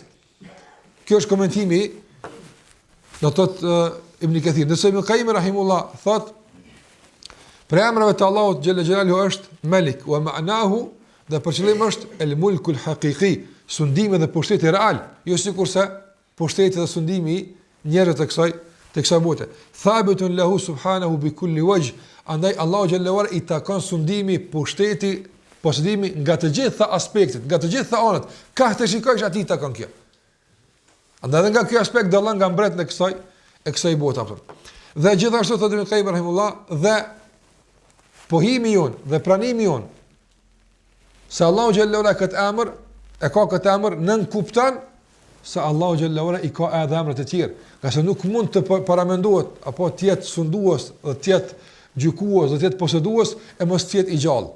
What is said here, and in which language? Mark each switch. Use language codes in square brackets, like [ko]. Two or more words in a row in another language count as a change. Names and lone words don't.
[sq] Kjo është komentimi, do të thotë Ibn Kathir. Nëse Ibn Qayyim rahimullah thot për emrave të Allahut xhallahu është Malik, [ar] ومعناه, [sq] dhe për qëllim është [ar] الملك الحقيقي, [sq] sundimi dhe pushteti real, jo sikurse pushteti dhe sundimi njerëz të kësaj bote. [ar] ثابت له سبحانه بكل وجه, [sq] andaj Allahu [ar] جل وعلا [sq] i takon sundimi, pushteti, posedimi nga të gjitha aspektet, nga të gjitha anët. Ka të shikojsh atij takon kjo. Andaj edhe nga ky aspekt dallon nga mbret në kësaj bote apo. Dhe gjithashtu thotë Ibn Qayyim rahimullah, dhe pohimi jon dhe pranimi jon se Allahu [ar] جل وعلا [sq] këtë emër e ka këtë emër nën kupton se Allahu [ar] جل وعلا [sq] i ka edhe emra të tjerë, qase nuk mund të paramendohet apo të jetë sundues dhe të jetë gjykues dhe të jetë posedues e mos të jetë i gjallë.